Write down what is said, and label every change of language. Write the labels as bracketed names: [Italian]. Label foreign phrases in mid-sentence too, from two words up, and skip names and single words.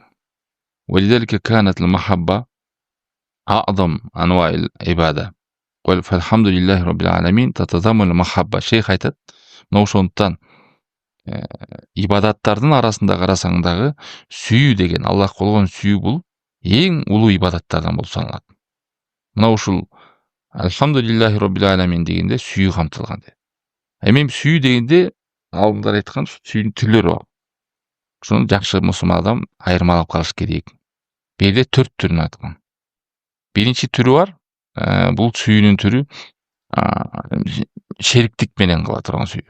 [Arabic] ولذلك كانت المحبة أعظم أنواع العبادة. قوله فالحمد لله رب العالمين تتضمن المحبة. [Kyrgyz] Шейх айтат, мына ошондуктан ибадаттардын арасында карасаң дагы сүйүү деген, Аллахка болгон сүйүү бул эң улуу ибадаттардан болуп саналат. Мына ушул [Arabic] الحمد لله رب العالمين [Kyrgyz] дегенде сүйүү камтылган. Эми сүйүү дегенде алымдар айткан сүйүүнүн түрлөрү бар. Ошону жакшы мусулман адам айырмалап калыш керек. Бул жерде 4 түрүн айткан. Биринчи түрү бар. Бул сүйүүнүн түрү шериктик менен кыла турган сүйүү.